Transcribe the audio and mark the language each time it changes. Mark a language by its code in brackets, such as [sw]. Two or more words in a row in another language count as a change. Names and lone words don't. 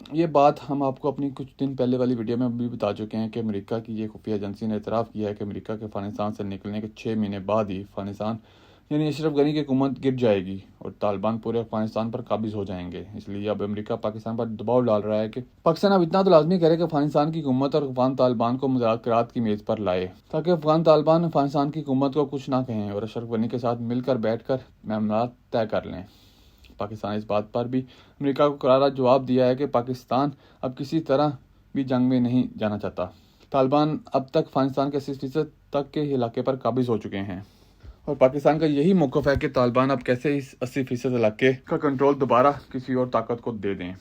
[ur] یہ بات ہم آپ کو اپنی کچھ دن پہلے والی ویڈیو میں بھی بتا چکے ہیں کہ امریکہ کی یہ خفیہ ایجنسی نے اعتراف کیا ہے کہ امریکہ کے افغانستان سے نکلنے کے 6 مہینے بعد ہی افغانستان یعنی اشرف غنی کی حکومت گر جائے گی اور طالبان پورے افغانستان پر قابض ہو جائیں گے۔ اس لیے اب امریکہ پاکستان پر دباؤ ڈال رہا ہے کہ پاکستان اب اتنا تو لازمی کرے کہ افغانستان کی حکومت اور افغان طالبان کو مذاکرات کی میز پر لائے، تاکہ افغان طالبان افغانستان کی حکومت کو کچھ نہ کہیں اور اشرف غنی کے ساتھ مل کر بیٹھ کر معاملات طے کر لیں۔ پاکستان اس بات پر بھی امریکہ کو کرارا جواب دیا ہے کہ پاکستان اب کسی طرح بھی جنگ میں نہیں جانا چاہتا۔ طالبان اب تک افغانستان کے 80% تک کے علاقے پر قابض ہو چکے ہیں اور پاکستان کا یہی موقف ہے کہ طالبان اب کیسے اس 80% علاقے کا کنٹرول دوبارہ کسی اور طاقت کو دے دیں۔